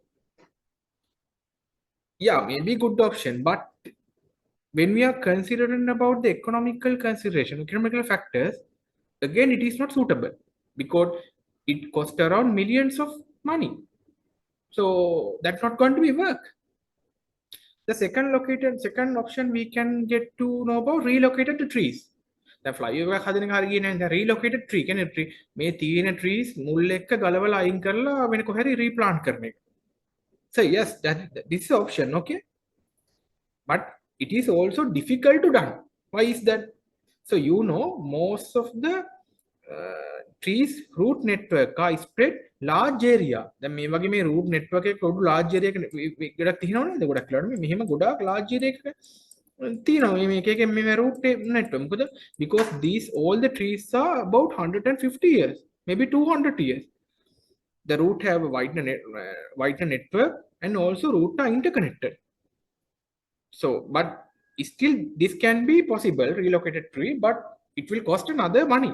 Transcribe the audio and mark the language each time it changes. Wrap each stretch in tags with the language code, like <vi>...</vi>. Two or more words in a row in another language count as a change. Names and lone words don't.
<en>Yeah, maybe good option, but when we are considering about the economical factors, again, it is not suitable because it costs around millions of money. So that's not going to be work. The second option we can get to know about relocated the trees. The flyover</en> <si>හදන එක හරියන්නේ නැහැ.</si> <en>The relocated tree</en> <si>කියන්නේ tree මේ තියෙන trees මුල් එක්ක ගලවලා අයින් කරලා වෙන කොහරි replant කරන එක.</si> <en>So yes, this is option. Okay. But it is also difficult to done. Why is that? So most of the trees root network are spread large area.</en> <si>දැන් මේ වගේ මේ</si> <en>root network</en> <si>එක පොඩු</si> <en>large area</en> <si>එක ගොඩක් තියෙනව නේද? ගොඩක් වෙලාවට මෙහෙම ගොඩාක්</si> <en>large area</en> <si>එකක තියෙනවා මේ මේක එකෙන් මේ</si> <en>root network. මොකද because these all the trees are about 150 years, maybe 200 years. The root have a wider network and also root are interconnected. So, but still this can be possible, relocated tree, but it will cost another money.</en>